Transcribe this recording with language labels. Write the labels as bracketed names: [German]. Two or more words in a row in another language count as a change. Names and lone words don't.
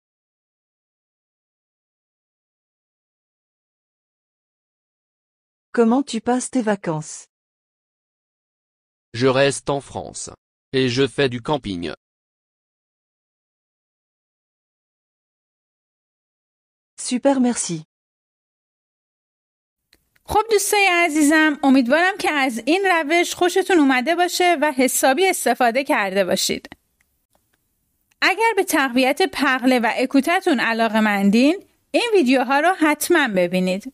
[French] Comment tu passes tes vacances? Je reste en France. Et je fais du camping. Super, merci. [Persian] خب دوستای عزیزم، امیدوارم که از این روش خوشتون اومده باشه و حسابی استفاده کرده باشید. اگر به تقویت پغله و اکوتتون علاقه‌مندین، این ویدیوها رو حتما ببینید.